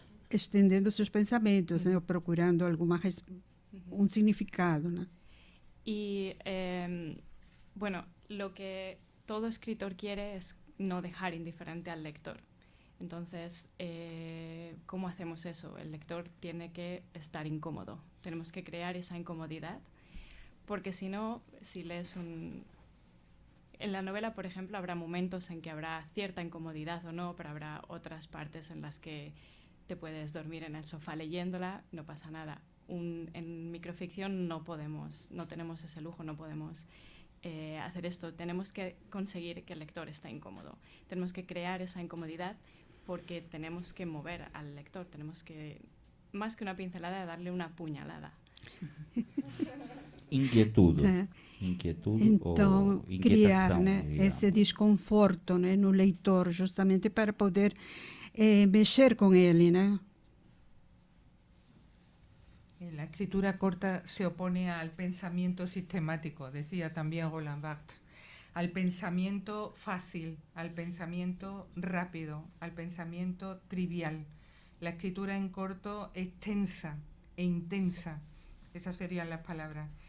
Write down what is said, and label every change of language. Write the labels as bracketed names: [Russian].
[Portuguese] estendendo seus pensamentos, né, procurando um significado, né? [Spanish] Y, bueno, lo que todo escritor quiere es no dejar indiferente al lector. Entonces, ¿cómo hacemos eso? El lector tiene que estar incómodo. Tenemos que crear esa incomodidad, porque si no, si lees en la novela, por ejemplo, habrá momentos en que habrá cierta incomodidad o no, pero habrá otras partes en las que te puedes dormir en el sofá leyéndola, no pasa nada. En microficción no tenemos ese lujo, no podemos hacer esto. Tenemos que conseguir que el lector esté incómodo. Tenemos que crear esa incomodidad porque tenemos que mover al lector. Tenemos que, más que una pincelada, darle una puñalada. [Portuguese] Inquietude. É. Inquietude Então, ou criar, inquietação, né, digamos. esse desconforto, né, no leitor, justamente para poder mexer com ele, né? [Spanish] La escritura corta se opone al pensamiento sistemático, decía también Roland Barthes, al pensamiento fácil, al pensamiento rápido, al pensamiento trivial. La escritura en corto es tensa e intensa, esas serían las palabras.